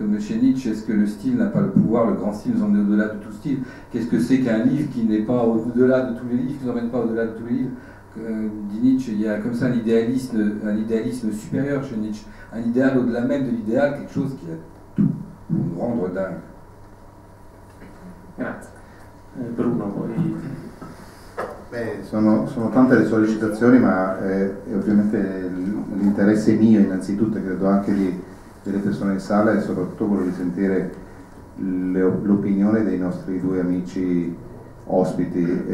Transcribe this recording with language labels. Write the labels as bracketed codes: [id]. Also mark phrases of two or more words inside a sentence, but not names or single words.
[fr] comme chez Nietzsche, est-ce que le style n'a pas le pouvoir, le grand style nous emmène au-delà de tout style? Qu'est-ce que c'est qu'un livre qui n'est pas au-delà de tous les livres, qui ne nous emmène pas au-delà de tous les livres? Dit Nietzsche, il y a comme ça un idéalisme supérieur chez Nietzsche, un idéal au-delà même de l'idéal, quelque chose qui a tout pour nous rendre dingue. [it] Grazie. Bruno, poi... Beh, sono tante le sollecitazioni, ma ovviamente l'interesse mio innanzitutto, e credo anche delle persone in sala, è soprattutto quello di sentire l'opinione dei nostri due amici ospiti.